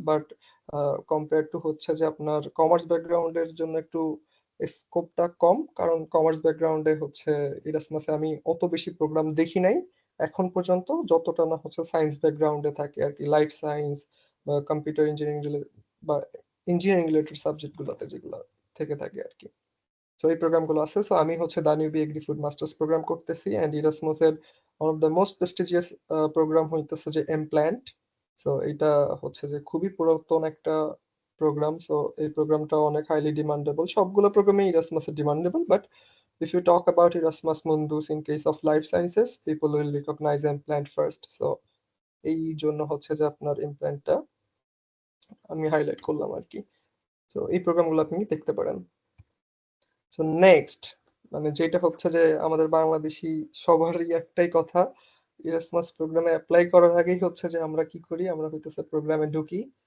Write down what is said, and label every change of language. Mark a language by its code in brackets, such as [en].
[bn] But compare to হচ্ছে যে আপনার কমার্স ব্যাকগ্রাউন্ডের জন্য একটু স্কোপটা কম, কারণ কমার্স ব্যাকগ্রাউন্ডে হচ্ছে ইরাসমাসে আমি অত বেশি প্রোগ্রাম দেখি নাই এখন পর্যন্ত, যতটা না হচ্ছে সায়েন্স ব্যাকগ্রাউন্ডে থাকে আর কি, লাইফ সায়েন্স বা কম্পিউটার ইঞ্জিনিয়ারিং বা ইঞ্জিনিয়ারিং রিলেটেড সাবজেক্ট গুলোতে যেগুলো থেকে থাকে আর কি। সো এই প্রোগ্রামগুলো আছে। সো আমি হচ্ছে দানিউবি এগ্রি ফুড মাস্টার্স প্রোগ্রাম করতেছি, and ইরাসমাসের one of the most prestigious programme হইতেছে যে এমপ্ল্যান্ট। সো এটা হচ্ছে যে খুবই পুরাতন একটা প্রোগ্রাম। সো এই প্রোগ্রামটা অনেক হাইলি ডিমান্ডেবল, সবগুলো প্রোগ্রামে ইরাসমাসে demandable, but [en] if you talk about Erasmus Mundus in case of life sciences, people will recognize implant first. [bn] So এই জন্য হচ্ছে যে আপনার ইমপ্ল্যান্টটা আমি হাইলাইট করলাম আর কি। তো এই প্রোগ্রামগুলো আপনি দেখতে পারেন। সো নেক্সট, মানে যেটা হচ্ছে যে আমাদের বাংলাদেশি সবারই একটাই কথা, ইরাসমাস প্রোগ্রামে অ্যাপ্লাই করার আগেই হচ্ছে যে আমরা কি করি, আমরা হইতেছে প্রোগ্রামে ঢুকি।